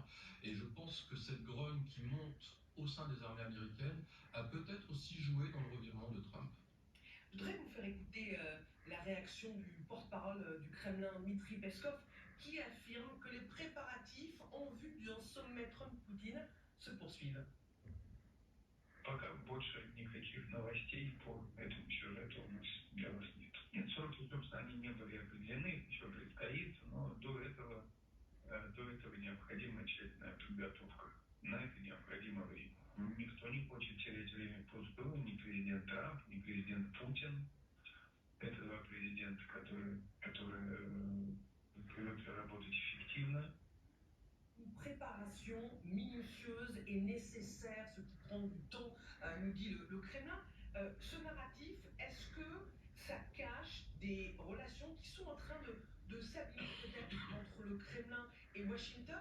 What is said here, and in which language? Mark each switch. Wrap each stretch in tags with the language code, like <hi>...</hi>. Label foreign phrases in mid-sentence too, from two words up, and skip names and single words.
<fr>Et je pense que cette grogne qui monte au sein des armées américaines a peut-être aussi joué dans le revirement de Trump. Je voudrais vous faire écouter la réaction du porte-parole du Kremlin, Dmitry Peskov, qui affirme que les préparatifs en vue d'un sommet Trump-Poutine se poursuivent.</fr> <ru>Пока больше никаких новостей по этому сюжету у нас для вас нет. Нет, сроки, собственно, они не были определены, еще предстоит, но до этого необходима тщательная подготовка. На это необходимо время. Никто не хочет терять время впустую, ни президент Трамп, ни президент Путин. Это два президента, которые привыкли работать эффективно.</ru> <fr>Une préparation minutieuse et nécessaire, ce qui prend du temps, nous dit le Kremlin. Ce narratif, est-ce que ça cache des relations qui sont en train de s'abîmer peut-être entre le Kremlin et Washington?</fr>